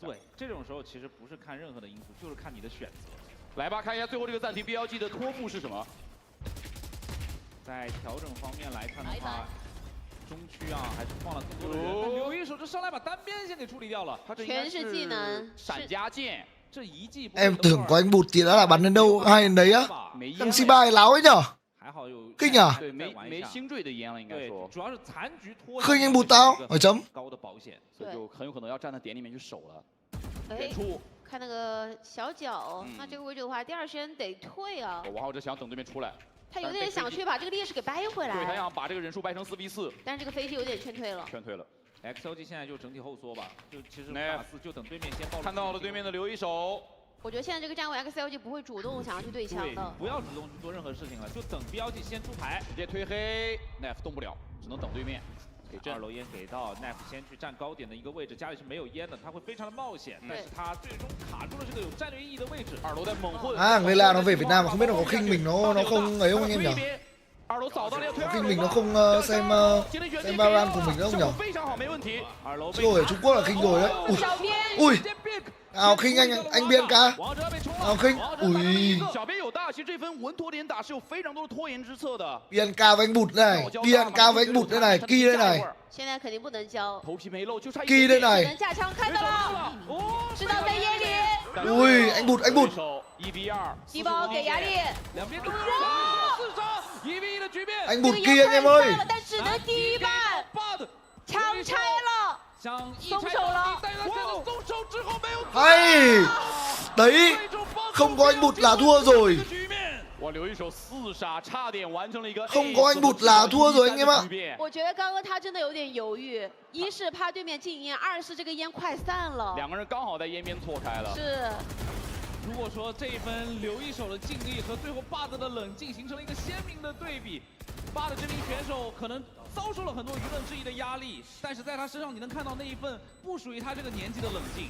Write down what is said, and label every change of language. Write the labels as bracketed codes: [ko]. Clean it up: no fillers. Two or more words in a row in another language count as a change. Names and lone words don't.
[zh] 对，这种时候其实不是看任何的因素，就是看你的选择。来吧，看一下最后这个暂停 BLG 的托付是什么。在调整方面来看的话，中区啊还是放了更多的人，但刘一手就上来把单边先给处理掉了，他这全是技能，闪加剑。 [vi] Em tưởng có anh bụt thì đã là bắn đến đâu hay đến đấy á. Thằng C3 láo ấy nhở. Kinh à? Khinh anh bụt tao. Hỏi chấm. [zh] 所以就很有可能要站在点里面去守了。看那个小角，那这个位置的话，第2圈得退啊。王浩哲想等对面出来。他有点想去把这个劣势给掰回来。对他想把这个人数掰成4v4。但是这个飞机有点劝退了。劝退了。 XLG 现在就整体后缩吧，就其实打4就等对面先暴露。看到了对面的留一手。我觉得现在这个站位 XLG 不会主动想要去对枪的。不要主动去做任何事情了，就等 BLG 先出牌，直接推黑。Nef 动不了，只能等对面。给2楼烟给到 Nef 先去占高点的一个位置，家里是没有烟的，他会非常的冒险，但是他最终卡住了这个有战略意义的位置。2楼在猛混。 [vi] Người lạ nó về Việt Nam mà không biết nó có khinh mình nó không ấy không anh em nhỉ? Khinh mình nó không xem Baran của mình nữa không nhỉ? Chứ rồi ở Trung Quốc là khinh rồi đấy. Ui, nào khinh anh BNK. Nào khinh. Ui. BNK với anh Bụt này, BNK với anh Bụt đây này, Ki đây này. [zh] 现在肯定不能交。 [vi] Ki đây này. [zh] 能架枪看到了，知道在夜里。 [vi] Ui, anh Bụt, anh Bụt. [zh] 低包给压力。 [vi] Anh Bụt kia anh em ơi. [zh] 但只能第一半，枪拆了，松手了。 [vi] Hay. Đấy, không có anh Bụt là thua rồi. [zh] 哇，留一手4杀，差点完成了一个。 [vi] Không có anh Bụt là thua rồi anh em ạ. [zh] 我觉得刚刚他真的有点犹豫，一是怕对面禁烟，二是这个烟快散了。 2个人刚好在烟边错开了。是。如果说这一分留一手的尽力和最后 BUD 的冷静形成了一个鲜明的对比 ，BUD 这名选手可能遭受了很多舆论质疑的压力，但是在他身上你能看到那一份不属于他这个年纪的冷静。